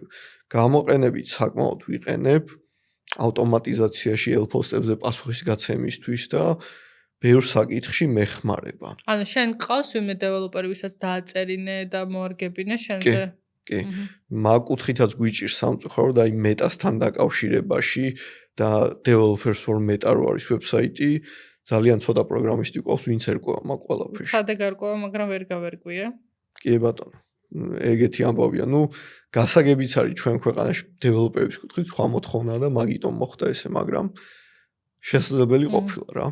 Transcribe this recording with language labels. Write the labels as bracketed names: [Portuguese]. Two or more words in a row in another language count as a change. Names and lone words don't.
[Georgian] გამოყენებით საკმაოდ ვიყენებ ავტომატიზაციაში ელფოსტებზე პასუხის გაცემისთვის და ბევრ საკითხში მეხმარება. ანუ შენ ყავს ვინმე დეველოპერი, ვისაც დააწერინე და მოარგებინე შენზე? კი. მაგ კუთხითაც გვიჭირს სამწუხარო და აი მეტასთან დაკავშირებაში და [English] developers for meta [Georgian] რო არის ვებსაიტი, ძალიან ცოტა პროგრამისტი ყავს, ვინც ერკვევა მაგ ყველაფერს. სადე გარკვევა, მაგრამ ვერ გავერკვია. კი ბატონო. ეგეთი ამბავია. ნუ გასაგებიც არის ჩვენ ქვეყანაში დეველოპერების კუთხით სხვა მოთხოვნაა და მაგიტომ მოხდა ესე, მაგრამ შესაძლებელი ყოფილა რა.